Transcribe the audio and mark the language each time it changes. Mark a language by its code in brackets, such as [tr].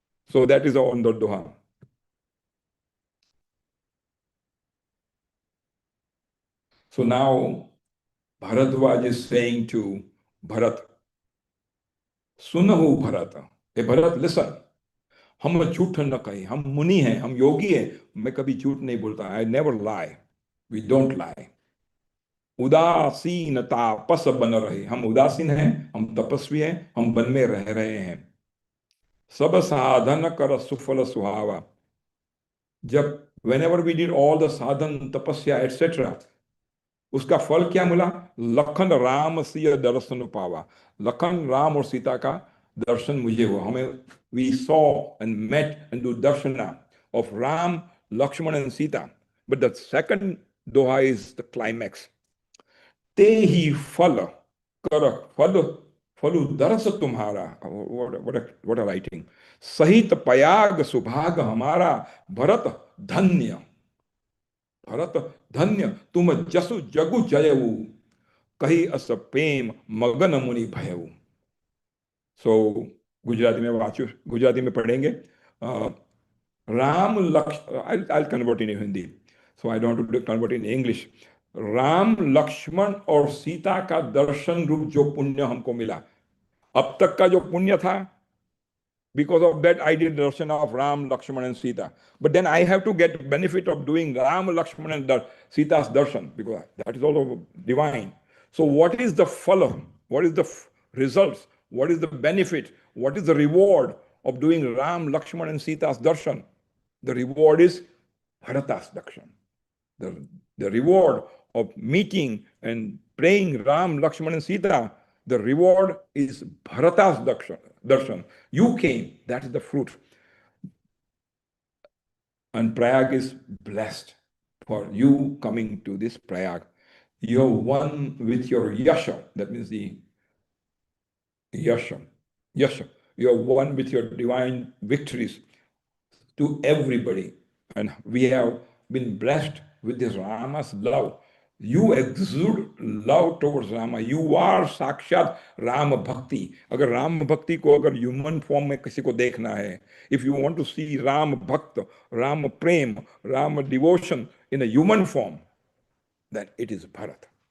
[en] So that is on the Doha. So now Bharadwaj is saying to Bharat, Sunahu Bharata. Hey Bharat, listen. [hi] हम झूठ न कहें, हम मुनि हैं, हम योगी हैं, मैं कभी झूठ नहीं बोलता. [en] I never lie. We don't lie. [hi] उदासीनता पस बन रहे, हम उदासीन हैं, हम तपस्वी हैं, हम वन में रह रहे हैं. सब साधन कर सुफल सुहावा. [en] जब whenever we did all the sadhan, tapasya, etc., [hi] उसका फल क्या मिला? लखन राम सिय दर्शन पावा. लखन राम और सीता का दर्शन मुझे हुआ. [en] हमें we saw and met and do darshana of Ram, Lakshman and Sita. But the second doha is the climax. [hi] ते ही फल कर फल फलु दरस तुम्हारा. [en] What a writing. [hi] सहित पयाग सुभाग हमारा भरत धन्य. भरत धन्य तुम जसु जगु जयऊ कही अस प्रेम मगन मुनि भयऊ. सो गुजराती में वाचु, गुजराती में पढ़ेंगे. [en] Ram Lakshman, I'll convert in Hindi, so I don't have to convert in English. [hi] Ram Lakshman और सीता का दर्शन रूप जो पुण्य हमको मिला, अब तक का जो पुण्य था, [en] because of that I did darshan of Ram, Lakshman and Sita. But then I have to get benefit of doing Ram, Lakshman and Sita's darshan, because that is also divine. So what is the phala? What is the results? What is the benefit? What is the reward of doing Ram, Lakshman and Sita's darshan? The reward is Bharata's darshan. The reward of meeting and praying Ram, Lakshman and Sita, the reward is Bharata's darshan. You came, that is the fruit. And Prayag is blessed for you coming to this Prayag. You're one with your yasha, that means the yasha. You're one with your divine victories to everybody. And we have been blessed with this Rama's love. You exude love towards Rama. You are [hi] साक्षात राम भक्ति. अगर राम भक्ति को अगर human form में किसी को देखना है, [en] if you want to see Ram भक्त, राम प्रेम, Ram devotion in a human form, then it is Bharat.